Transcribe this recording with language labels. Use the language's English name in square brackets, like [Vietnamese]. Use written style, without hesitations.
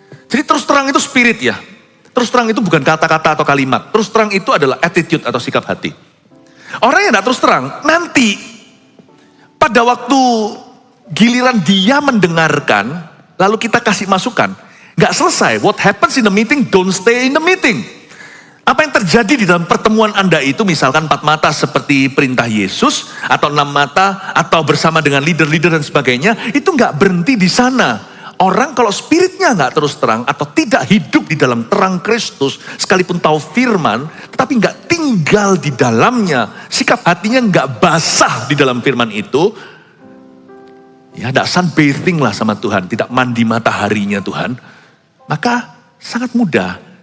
[Indonesian] Jadi terus terang itu spirit ya. Terus terang itu bukan kata-kata atau kalimat. Terus terang itu adalah attitude atau sikap hati. Orang yang tidak terus terang, nanti pada waktu giliran dia mendengarkan, lalu kita kasih masukan, nggak selesai. [English] What happens in the meeting, don't stay in the meeting. [Indonesian] Apa yang terjadi di dalam pertemuan Anda itu, misalkan 4 mata seperti perintah Yesus, atau 6 mata, atau bersama dengan leader-leader dan sebagainya, itu nggak berhenti di sana. Orang kalau spiritnya nggak terus terang, atau tidak hidup di dalam terang Kristus, sekalipun tahu firman, tetapi nggak tinggal di dalamnya, sikap hatinya nggak basah di dalam firman itu, ya tidak sunbathing lah sama Tuhan, tidak mandi mataharinya Tuhan, maka sangat mudah.